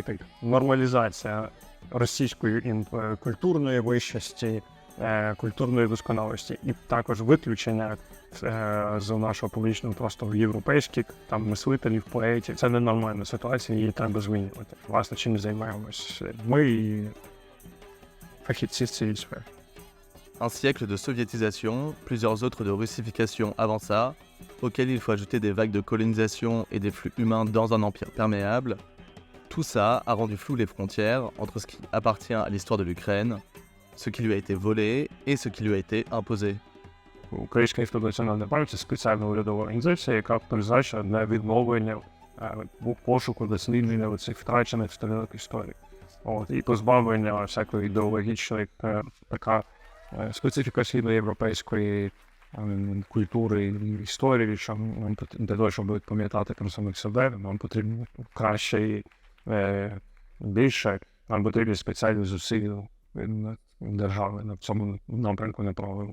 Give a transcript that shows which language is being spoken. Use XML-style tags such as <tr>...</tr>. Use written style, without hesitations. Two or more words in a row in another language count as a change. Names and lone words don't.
<uk>Так, нормалізація російської культурної вищості, культурної досконалості і також виключення з нашого публічного простору європейських там мислителів, поетів. Це ненормальна ситуація, її треба змінювати. Власне, чим ми займаємось ми і фахівці з цієї сфери.</uk> <fr>Un siècle de soviétisation, plusieurs autres de russification avant ça, auxquels il faut ajouter des vagues de colonisation et des flux humains dans un empire perméable. Tout ça a rendu floues les frontières entre ce qui appartient à l'histoire de l'Ukraine, ce qui lui a été volé et ce qui lui a été imposé.</fr> <uk>Українська інститут національної пам'яті – це спеціальна урядова організація, яка призначена на відновлення, пошуку, дослідження цих втрачених сторінок історії. І позбавлення всякої ідеологічної така специфіка східноєвропейської культури і історії, що для того, щоб пам'ятати про самих себе, нам потрібно краще і більше, нам потрібні спеціальні зусилля держави на цьому напрямку направлено.</uk>